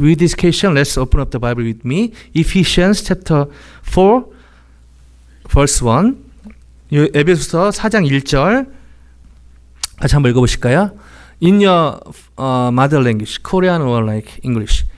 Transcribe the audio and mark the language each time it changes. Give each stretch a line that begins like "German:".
English: With this question, let's open up the Bible with me. Ephesians chapter 4, verse 1.
Korean: 에베소서 4장 1절 같이 한번 읽어보실까요?
English: In your mother language, Korean or like English.